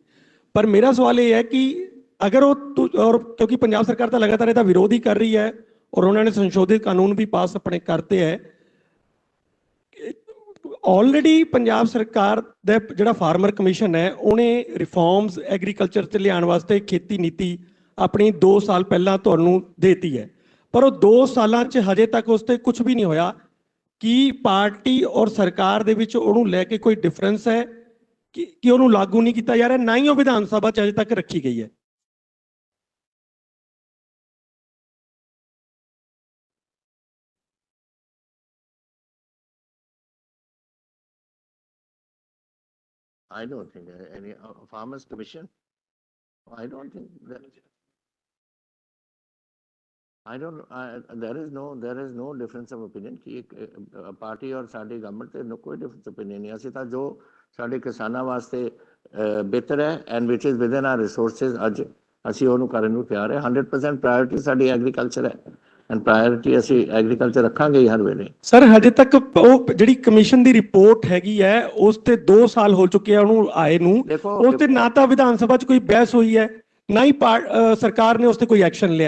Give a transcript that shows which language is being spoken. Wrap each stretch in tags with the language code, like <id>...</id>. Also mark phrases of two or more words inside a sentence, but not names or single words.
<pa>ਪਰ ਮੇਰਾ ਸਵਾਲ ਇਹ ਹੈ ਕਿ ਅਗਰ ਔਰ ਕਿਉਂਕਿ ਪੰਜਾਬ ਸਰਕਾਰ ਤਾਂ ਲਗਾਤਾਰ ਇਹਦਾ ਵਿਰੋਧ ਹੀ ਕਰ ਰਹੀ ਹੈ ਔਰ ਉਹਨਾਂ ਨੇ ਸੰਸ਼ੋਧਿਤ ਕਾਨੂੰਨ ਵੀ ਪਾਸ ਆਪਣੇ ਕਰਤੇ ਹੈ, ਆਲਰੇਡੀ ਪੰਜਾਬ ਸਰਕਾਰ ਦਾ ਜਿਹੜਾ</pa> <en>farmer commission</en> <pa>ਹੈ ਉਹਨੇ</pa> <en>reforms agriculture</en> <pa>'ਚ ਲਿਆਉਣ ਵਾਸਤੇ ਖੇਤੀ ਨੀਤੀ ਆਪਣੀ 2 ਸਾਲ ਪਹਿਲਾਂ ਤੁਹਾਨੂੰ ਦੇਤੀ ਹੈ, ਪਰ ਉਹ 2 ਸਾਲਾਂ 'ਚ ਹਜੇ ਤੱਕ ਉਸ 'ਤੇ ਕੁਝ ਵੀ ਨਹੀਂ ਹੋਇਆ। ਕੀ ਪਾਰਟੀ ਔਰ ਸਰਕਾਰ ਦੇ ਵਿੱਚ ਉਹਨੂੰ ਲੈ ਕੇ ਕੋਈ ਡਿਫਰੈਂਸ ਹੈ ਕਿ ਉਹਨੂੰ ਲਾਗੂ ਨਹੀਂ ਕੀਤਾ ਜਾ ਰਿਹਾ, ਨਾ ਹੀ ਉਹ ਵਿਧਾਨ ਸਭਾ 'ਚ ਅਜੇ ਤੱਕ ਰੱਖੀ ਗਈ ਹੈ?</pa> <en>I don't think any farmers commission. I don't think that. There is no difference of opinion</en> <pa>ਕਿ ਪਾਰਟੀ ਔਰ ਸਾਡੀ ਗਵਰਨਮੈਂਟ ਤੇ ਕੋਈ</pa> <en>difference of opinion नहीं।</en> <pa>ਅਸੀਂ ਤਾਂ ਜੋ ਸਾਡੇ ਕਿਸਾਨਾਂ ਵਾਸਤੇ ਬਿਹਤਰ ਹੈ</pa> <en>and which is within our resources</en> <pa>ਅੱਜ ਅਸੀਂ ਉਹਨੂੰ ਕਰਨ ਨੂੰ ਤਿਆਰ ਹੈ। 100% ਪ੍ਰਾਇੋਰਟੀ ਸਾਡੀ ਐਗਰੀਕਲਚਰ ਹੈ and ਪ੍ਰਾਇੋਰਟੀ ਅਸੀਂ ਐਗਰੀਕਲਚਰ ਰੱਖਾਂਗੇ ਹੀ ਹਰ ਵੇਲੇ। ਸਰ ਹਜੇ ਤੱਕ ਉਹ ਜਿਹੜੀ ਕਮਿਸ਼ਨ ਦੀ ਰਿਪੋਰਟ ਹੈਗੀ ਹੈ ਉਸ ਤੇ 2 ਸਾਲ ਹੋ ਚੁੱਕੇ ਆ ਉਹਨੂੰ ਆਏ ਨੂੰ, ਉਸ ਤੇ ਨਾ ਤਾਂ ਵਿਧਾਨ ਸਭਾ 'ਚ ਕੋਈ ਬਹਿਸ ਹੋਈ ਹੈ ਨਾ ਹੀ ਸਰਕਾਰ ਨੇ ਉਸ ਤੇ ਕੋਈ ਐਕਸ਼ਨ ਲਿਆ।</pa>